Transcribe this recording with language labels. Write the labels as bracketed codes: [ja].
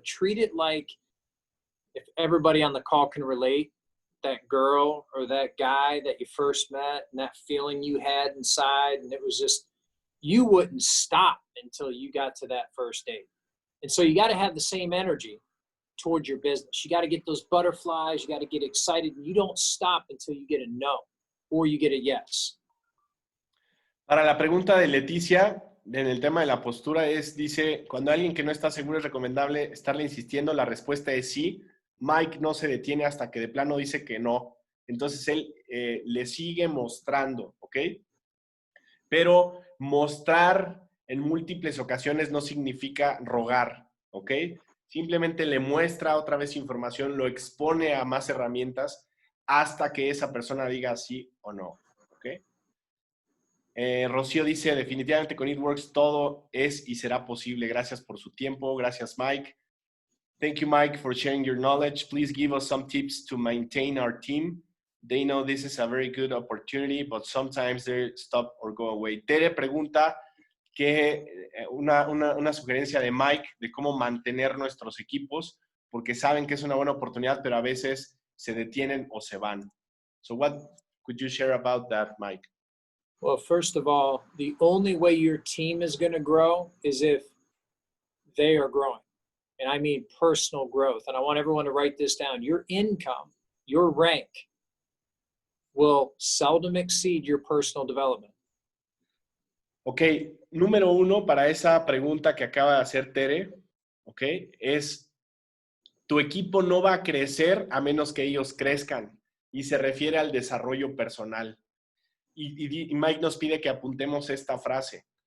[en] Treat it like, if everybody on the call can relate, that girl or that guy that you first met and that feeling you had inside, and it was just, you wouldn't stop until you got to that first date. And so you got to have the same energy towards your business. You got to get those butterflies. You got to get excited. And you don't stop until you get a no or you get a yes. [es] Para la pregunta de Leticia, en el tema de la postura dice, cuando alguien que no está seguro es recomendable estarle insistiendo, la respuesta es sí. Mike no se detiene hasta que de plano dice que no. Entonces él le sigue mostrando, ¿ok? Pero mostrar en múltiples ocasiones no significa rogar, ¿ok? Simplemente le muestra otra vez información, lo expone a más herramientas hasta que esa persona diga sí o no, ¿ok? Rocío dice, definitivamente con It todo es y será posible. Gracias por su tiempo. Gracias, Mike. [en] Thank you, Mike, for sharing your knowledge. Please give us some tips to maintain our team. They know this is a very good opportunity, but sometimes they stop or go away. [es] Tere pregunta que una sugerencia de Mike de cómo mantener nuestros equipos, porque saben que es una buena oportunidad, pero a veces se detienen o se van. [en] So what could you share about that, Mike? Well, first of all, the only way your team is going to grow is if they are growing. And I mean personal growth. And I want everyone to write this down. Your income, your rank will seldom exceed your personal development. [es] Ok, número 1 para esa pregunta que acaba de hacer Tere, ok, es tu equipo no va a crecer a menos que ellos crezcan. y se refiere al desarrollo personal. Y Mike nos pide que apuntemos esta frase.